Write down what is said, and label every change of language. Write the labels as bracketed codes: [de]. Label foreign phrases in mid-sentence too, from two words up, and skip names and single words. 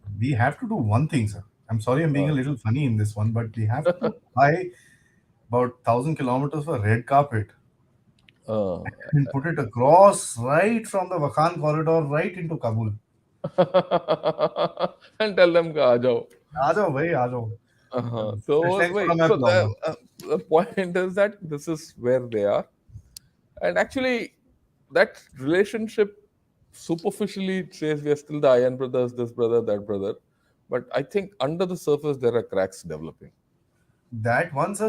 [en] we have to do one thing, sir. I'm sorry I'm being a little funny in this one, but we have to buy about 1,000 kilometers of red carpet Uh, and put it across right from the Wakhan corridor right into Kabul. and tell them [hi] कि आ जाओ. आ जाओ भाई, आ जाओ. [en] So Hashtag wait, [hi] छोड़ा मैं [en] so [hi] बुलाऊंगा. [en] the point is that this is where they are, and actually that relationship superficially it says we are still the Iron brothers, this brother, that brother, but I think under the surface there are cracks developing. That one, sir.